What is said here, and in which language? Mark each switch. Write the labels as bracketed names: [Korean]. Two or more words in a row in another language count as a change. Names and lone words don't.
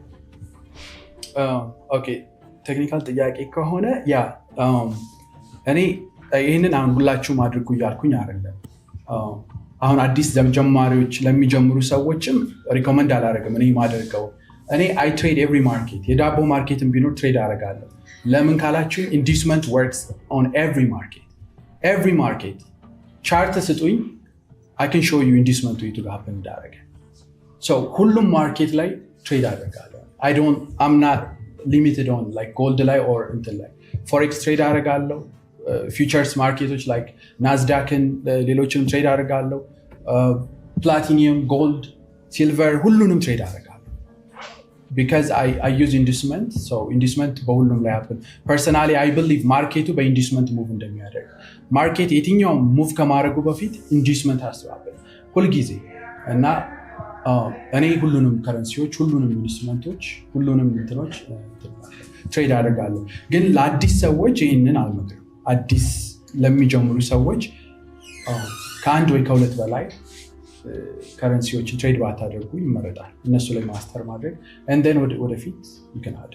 [Amharic] ኦኬ ቴክኒካል ጥያቄ ከሆነ ያ እኔ ይህንን አሁን ሁላችሁም አድርጉ እያልኩኝ አይደለም። አሁን አዲስ ጀማሪዎች ለሚጀምሩ ሰዎችም ሪኮመንድ አላደርግም። እኔ ማደርገው እኔ [English] I trade every market፣ [Amharic] የዳቦ ማርኬትን ቢኖር ትሬድ አደርጋለሁ። ለምን ካላችሁ [English] inducement works on every market። [Amharic] ቻርት ስጡኝ [English] I can show you inducement to happen [Amharic] እንዳደረገ። ሁሉም ማርኬት ላይ ትሬድ አደርጋለሁ። [English] I'm not limited on like gold [Amharic] ላይ or እንትን ላይ ፎሬክስ ትሬድ አደርጋለሁ። ፊውቸርስ ማርኬቶች like ናስዳክን ሌሎችንም ትሬድ አደርጋለሁ። ፕላቲኒየም፣ ጎልድ፣ ሲልቨር ሁሉንም ትሬድ አደርጋለሁ [English] because I use inducement. So inducement [Amharic] በሁሉም ላይ [English] happen. Personally I believe [Amharic] ማርኬቱ በኢንዱስመንት ሙቭ እንደሚያደርግ ማርኬት የትኛውም ሙቭ ከማድረጉ በፊት ኢንዱስመንት አስተባበል ሁልጊዜ እና እኔ ሁሉንም ከረንሲዎች፣ ሁሉንም ኢንዱስመንቶች፣ ሁሉንም እንትኖች ትሬድ አደርጋለሁ። ግን ለአዲስ ሰዎች ይህንን አልመክርም። አዲስ ለሚጀምሩ ሰዎች ከአንድ ወይ ከሁለት በላይ ከረንሲዎችን ትሬድ ባታደርጉ ይመረጣል። እነሱ ላይ ማስተር ማድረግ እንደን ወደፊት ይከናል።